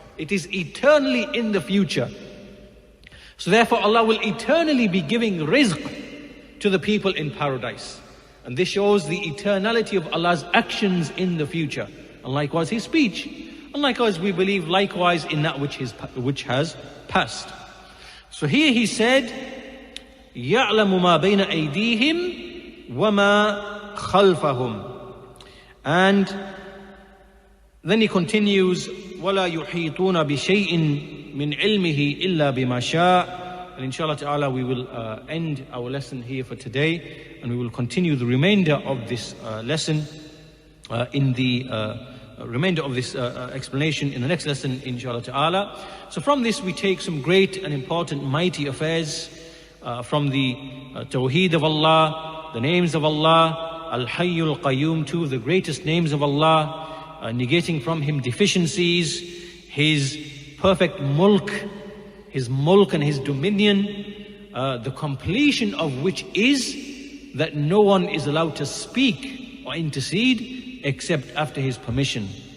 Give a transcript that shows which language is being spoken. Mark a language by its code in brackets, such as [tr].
[en] It is eternally in the future. So therefore Allah will eternally be giving rizq to the people in paradise. And this shows the eternality of Allah's actions in the future. And likewise His speech. And likewise we believe likewise in that which has passed. So here He said, [ar] يَعْلَمُ مَا بَيْنَ أَيْدِيهِمْ وَمَا خَلْفَهُمْ. [en] And then He continues, [ar] وَلَا يُحِيطُونَ بِشَيْءٍ مِّنْ عِلْمِهِ إِلَّا بِمَا شَاءَ. [en] And inshallah ta'ala we will end our lesson here for today, and we will continue the remainder of this lesson in the remainder of this explanation in the next lesson, inshallah ta'ala. So from this we take some great and important mighty affairs from the Tawheed of Allah, the names of Allah, Al-Hayyul Qayyum, two of the greatest names of Allah, negating from Him deficiencies, His perfect mulk, His mulk and His dominion, the completion of which is that no one is allowed to speak or intercede except after His permission.